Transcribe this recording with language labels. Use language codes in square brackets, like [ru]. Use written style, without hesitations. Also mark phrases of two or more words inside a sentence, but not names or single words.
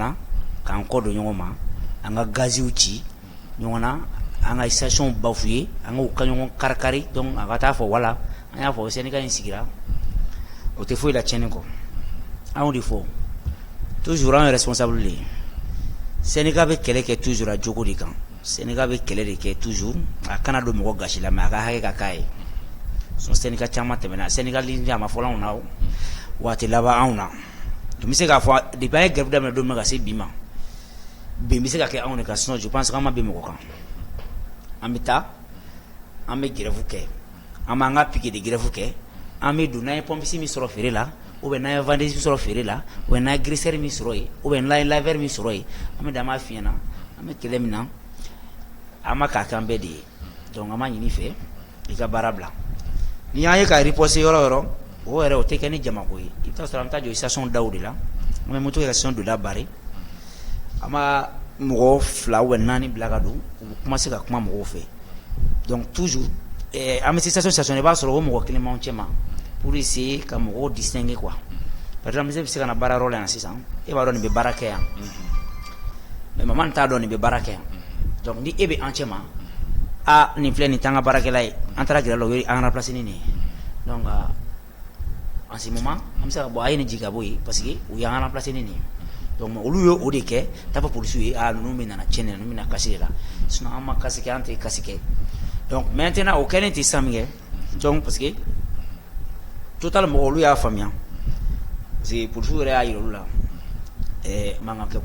[bm] na k'an kɔ don ɲɔgɔn ma an ka gaziw ci ɲɔgɔn na an ka station bafouer an ka ɲɔgɔn kari-kari donc a ka taa fɔ wala an y'a fɔ syndicat in sigira o tɛ foyi la tiɲɛni kɔ anw de fɔ toujours an ye responsable de ye syndicat bɛ kɛlɛ kɛ toujours a jogo de kan syndicat bɛ kɛlɛ de kɛ toujours a kana don mɔgɔ gasi la mais a ka hakɛ ka k'a ye son syndicat caman tɛmɛna [fr] syndicat ligne [bm] a ma fɔlɔ anw na waati laban anw na n bɛ se k'a fɔ depuis an ye grève daminɛ don min ka se bi ma bin bɛ se ka kɛ anw de kan sinon [fr] je pense que [bm] an ma bin mɔgɔ kan an bɛ taa an bɛ grève kɛ an b'an ka [fr] piquet de grève [bm] kɛ an bɛ don n'an ye pompiste min sɔrɔ feere la [fr] ou bien [bm] n'an ye vendeuse min sɔrɔ feere la [fr] ou bien [bm] n'an ye graisseur min sɔrɔ yen [fr] ou bien [bm] n'an ye laveur min sɔrɔ yen an bɛ dan an b'a f'i ɲɛna an bɛ kɛlɛ min na an ma k'a k'an bɛɛ de ye donc an b'a ɲini fɛ i ka baara bila ni y'an ye ka riposter yɔrɔ o yɔrɔ o yɛrɛ o tɛ kɛ ni jamako ye i bɛ taa sɔrɔ an bɛ taa jɔ station daw de la an bɛ moto kɛ ka station dɔ labari an b'a mɔgɔ 2 [fr] ou bien [bm] 4 bila ka don u bɛ commencer ka kuma mɔgɔw fɛ [fr] donc toujours [bm] an bɛ se station i b'a sɔrɔ o mɔgɔ kelen b'anw cɛ ma [fr] pour essayer [bm] ka mɔgɔw [fr] distinguer quoi par exemple [bm] e bɛ se ka na baara yɔrɔ la yan sisan e b'a dɔn nin bɛ baara kɛ yan mais mama nin t'a dɔn nin bɛ baara kɛ yan donc ni e bɛ an cɛ ma nin filɛ nin t'an ka baarakɛla ye an taara gɛrɛ la o ye an remplacer ni nin ye donc [fr] en ce moment [bm] an bɛ se ka bɔ a ye nin jigin ka bɔ yen [fr] parce que [bm] u y'an remplacer ni nin ye donc olu ye o de kɛ t'a fɔ polisiw ye ninnu bɛ nana tiɲɛ ninnu bɛ na kasi de la sinon an ma kasi kɛ an tɛ kasi kɛ [fr] donc maintenant [bm] o kɛlen tɛ sisan min kɛ [fr] donc parce que [bm] Total mɔgɔw olu y'a faamuya [fr] parce que [bm] polisiw yɛrɛ y'a yira olu la mankan kɛ ko